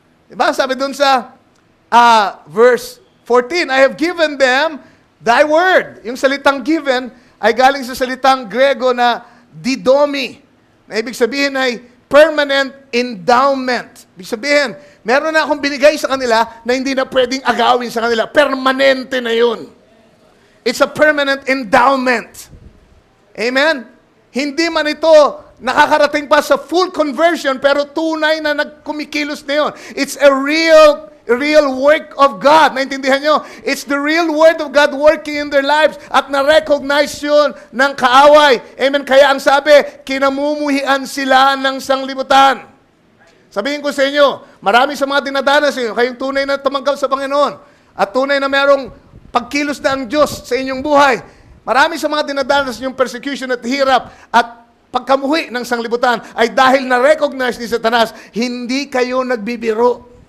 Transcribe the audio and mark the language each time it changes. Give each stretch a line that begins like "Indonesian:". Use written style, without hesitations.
Filipino: Diba? Sabi dun sa verse 14,
English: I have given them thy word.
Filipino: Yung salitang given ay galing sa salitang Grego na didomi. Na ibig sabihin ay permanent endowment. Ibig sabihin, meron na akong binigay sa kanila na hindi na pwedeng agawin sa kanila. Permanente na yun.
English: It's a permanent endowment.
Filipino: Amen? Hindi man ito nakakarating pa sa full conversion, pero tunay na nagkumikilos na yun.
English: It's a real work of God.
Filipino: Naintindihan nyo?
English: It's the real word of God working in their lives
Filipino: at na-recognize yun ng kaaway.
English: Amen?
Filipino: Kaya ang sabi, kinamumuhian sila ng sanglibutan. Sabihin ko sa inyo, marami sa mga dinadanas inyo, kayong tunay na tumanggap sa Panginoon at tunay na merong pagkilos na ang Diyos sa inyong buhay. Marami sa mga dinadanas yung persecution at hirap at pagkamuhi ng sanglibutan ay dahil na-recognize ni Satanas, hindi kayo nagbibiro.